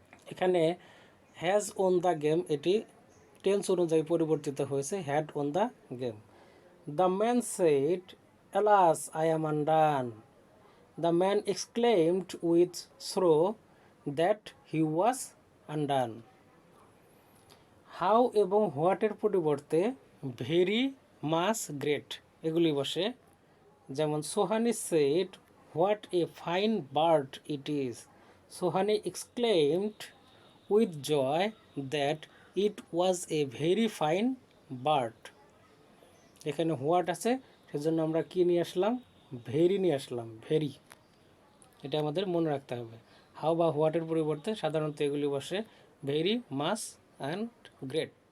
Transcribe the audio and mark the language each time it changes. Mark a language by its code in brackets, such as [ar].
[bn] এখানে [en] has won the game [bn] এটি tense অনুযায়ী পরিবর্তিত হয়েছে [en] had won the game. The man said, "Alas, I am undone." The man exclaimed with sorrow that he was undone. [bn] How এবং what এর পরিবর্তে very, much, great এগুলি বসে। যেমন [en] Sohani said, "What a fine bird it is." Sohani exclaimed with joy that it was a very fine bird. [bn] এখানে what আছে সেজন্য আমরা কি নিয়ে আসলাম, ভেরি নিয়ে আসলাম, ভেরি। এটা আমাদের মনে রাখতে হবে। হাউ বা হোয়াটের পরিবর্তে সাধারণত এগুলি বসে ভেরি, মাস অ্যান্ড গ্রেট।